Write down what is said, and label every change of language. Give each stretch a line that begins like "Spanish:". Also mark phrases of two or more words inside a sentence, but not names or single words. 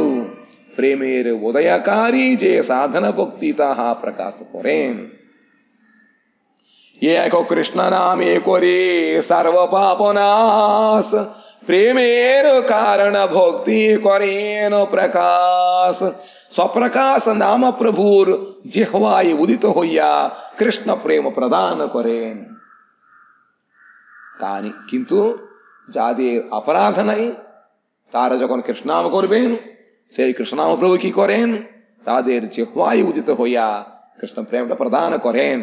Bangla: প্রেমের উদয়কারী যে সাধন ভক্তিত প্রকাশ করেন. একো কৃষ্ণ নামে করে সর্ব পাপনাশ, প্রেমের কারণ ভক্তি করেনু প্রকাশ. স্বপ্রকাশ নাম প্রভুর জিহ্বায় উদিত হইয়া কৃষ্ণ প্রেম প্রদান করেন। কানি কিন্তু যাদের অপরাধ নাই তারা যখন কৃষ্ণনাম করবেন, সেই কৃষ্ণনাম প্রভু কি করেন? তাদের জিহ্বায় উদিত হইয়া কৃষ্ণ প্রেমটা প্রদান করেন।